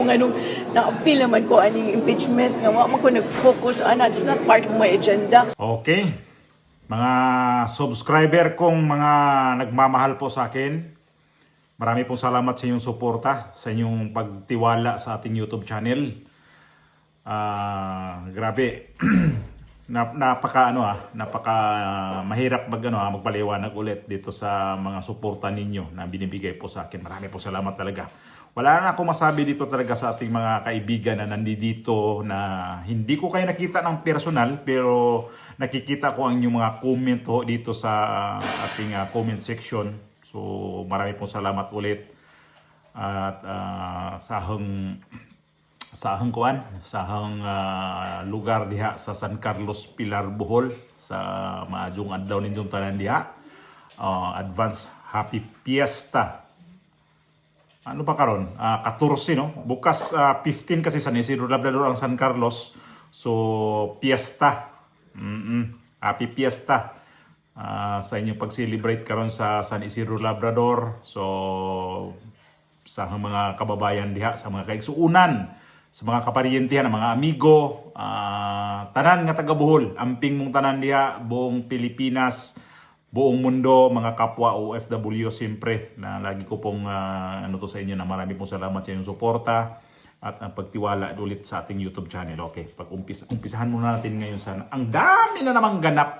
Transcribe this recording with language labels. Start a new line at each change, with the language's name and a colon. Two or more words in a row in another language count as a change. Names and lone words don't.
Cebuano: Nganong na-appeal naman ko aning impeachment nga wa man ko nag-focus
English: on it's not part of my agenda.
Cebuano: Okay.
Filipino: Mga subscriber kong mga nagmamahal po sa akin, marami pong salamat sa inyong suporta, sa inyong pagtiwala sa ating YouTube channel. Grabe. napaka mahirap magpaliwanag ulit dito sa mga suporta ninyo na binibigay po sa akin. Marami po salamat talaga. Wala na ako masabi dito talaga sa ating mga kaibigan na nandito na hindi ko kayo nakita ng personal, pero nakikita ko ang inyong mga comment ho dito sa ating comment section. So marami pong salamat ulit.
Cebuano: At sahang lugar diha sa San Carlos, Pilar, Bohol, sa maadjong adlaw ninyong tanan diha.
English: Advance Happy Fiesta.
Cebuano: Ano pa karon? 14 no?
Filipino: Bukas 15 kasi San Isidro Labrador ang San Carlos.
English: So Fiesta. Happy Fiesta.
Cebuano: Sa inyong pag-celebrate karon sa San Isidro Labrador. So sa mga kababayan diha, sa mga kaigsuunan, sa mga kaparyentihan, mga amigo, tanan nga taga Bohol, amping mong tanan diha,
Filipino: buong Pilipinas, buong mundo, mga kapwa OFW siyempre, na lagi ko pong sa inyo na marami pong salamat sa inyong suporta at pagtiwala ulit sa ating YouTube channel. Okay, umpisahan muna natin ngayon ang dami na namang ganap.